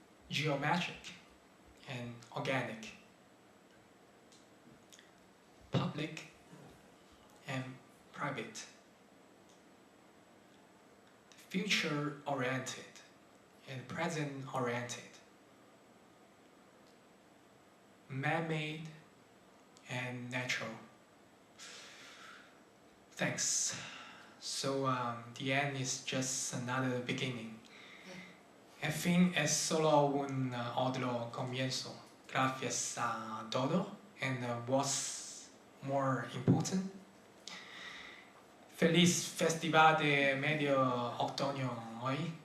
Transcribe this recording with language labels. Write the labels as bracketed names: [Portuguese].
[English] geometric and organic, public and private, future-oriented and present-oriented, man-made and natural. Thanks. So the end is just another beginning. [Spanish] El fin es solo un otro comienzo. Gracias a todo. [English] And what's more important? [Spanish] Feliz Festival de Medio Otoño hoy.